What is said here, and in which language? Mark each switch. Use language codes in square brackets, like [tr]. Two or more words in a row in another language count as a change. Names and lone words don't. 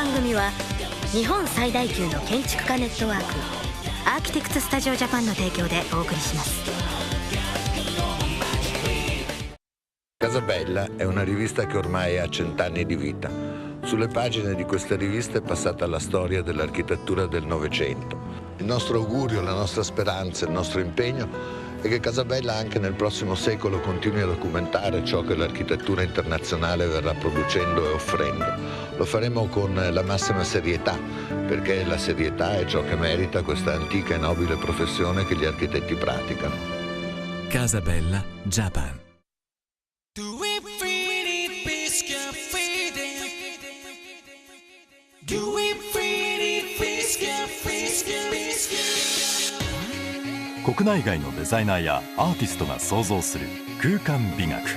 [ja] 組は日本最大級の建築家ネットワークアーキテクツスタジオジャパンの提供でお送りします。 [it] Casa Bella è una rivista che ormai ha 100 anni di vita. Sulle pagine di questa rivista è passata la storia dell'architettura del Novecento. Il nostro augurio, la nostra speranza, il nostro impegno è che Casa Bella anche nel prossimo secolo continui a documentare ciò che l'architettura internazionale verrà producendo e offrendo. Lo faremo con la massima serietà, perché la serietà è ciò che merita questa antica e nobile professione che gli architetti praticano. Casa Bella, Japan. [ja] 国内外のデザイナーやアーティストが創造する空間美学。